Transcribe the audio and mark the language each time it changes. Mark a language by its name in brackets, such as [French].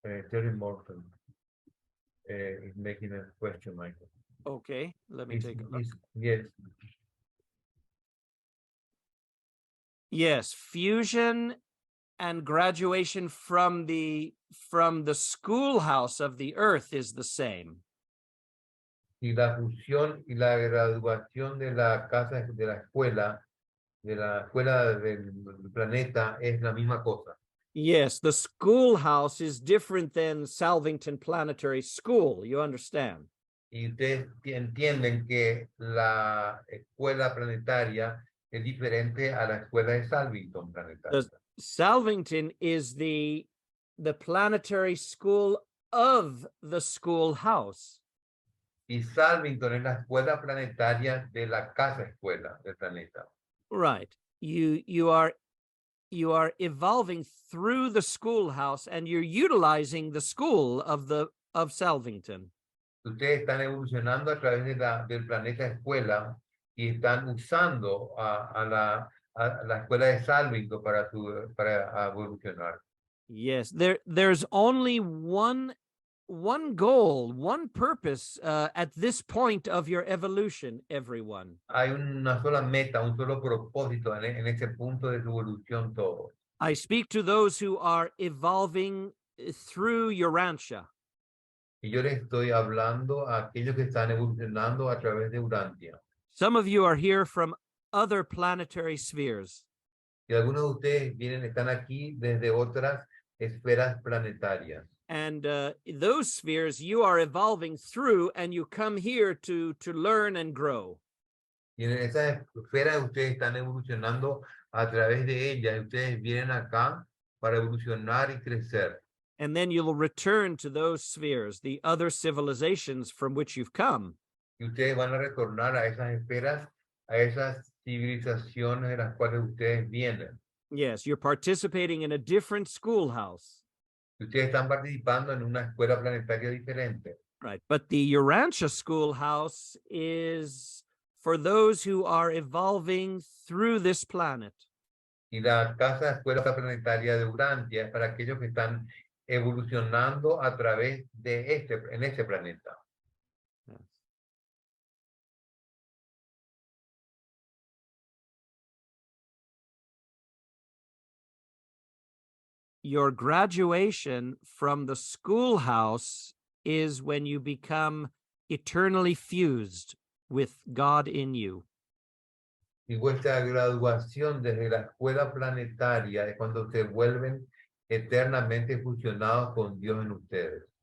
[English] Terry Morton is making a question, Michael. Okay, let me take a look. Yes. Yes, fusion and graduation from the schoolhouse of the earth is the same. [Spanish] Y la fusión y la graduación de la casa, de la escuela del planeta es la misma cosa. [English] Yes, the schoolhouse is different than Salvington Planetary School. You understand? [Spanish] Y ustedes entienden que la escuela planetaria es diferente a la escuela de Salvington planetaria. [English] The Salvington is the planetary school of the schoolhouse. [Spanish] Y Salvington es la escuela planetaria de la casa escuela del planeta. [English] Right. You are evolving through the schoolhouse, and you're utilizing the school of Salvington. [Spanish] Ustedes están evolucionando a través del planeta escuela y están usando a la escuela de Salvington para evolucionar. [English] Yes, there's only one goal, one purpose at this point of your evolution, everyone. [Spanish] Hay una sola meta, un solo propósito en ese punto de su evolución todo. [English] I speak to those who are evolving through Urantia. [Spanish] Y yo les estoy hablando a aquellos que están evolucionando a través de Urantia. [English] Some of you are here from other planetary spheres. [Spanish] Y algunos de ustedes están aquí desde otras esferas planetarias. [English] And those spheres you are evolving through, and you come here to learn and grow. [Spanish] Y en esas esferas ustedes están evolucionando a través de ellas. Y ustedes vienen acá para evolucionar y crecer. [English] And then you'll return to those spheres, the other civilizations from which you've come. [Spanish] Y ustedes van a retornar a esas esferas, a esas civilizaciones de las cuales ustedes vienen. [English] Yes, you're participating in a different schoolhouse. [Spanish] Y ustedes están participando en una escuela planetaria diferente. [English] Right. But the Urantia schoolhouse is for those who are evolving through this planet. [Spanish] Y la casa escuela planetaria de Urantia es para aquellos que están evolucionando a través de en este planeta. [English] Yes. Your graduation from the schoolhouse is when you become eternally fused with God in you. [Spanish] Y vuestra graduación desde la escuela planetaria es cuando se vuelven eternamente fusionados con Dios en ustedes.